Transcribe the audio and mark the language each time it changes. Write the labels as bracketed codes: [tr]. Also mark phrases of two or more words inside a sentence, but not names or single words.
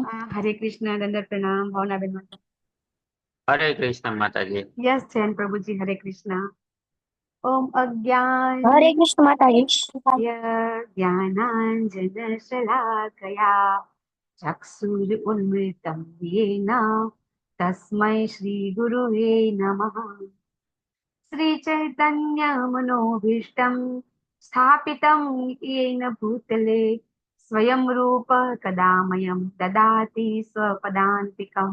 [gu] હરે કૃષ્ણ, દંડવત પ્રણામ. ભાવનાબેન માતા. હરે કૃષ્ણ માતાજી. યસ જૈન પ્રભુજી, હરે કૃષ્ણ. [sa] ઓમ અજ્ઞાન [gu] હરે કૃષ્ણ માતાજી. [sa] જ્ઞાનાંજન શલાકયા ચક્ષુરુન્મિલિतं येन तस्मै श्री गुरुवे नमः. श्री चैतन्य मनोभीष्टं स्थापितं येन भूतले स्वयं रूप कदा मह्यं ददाति स्वपदान्तिकं.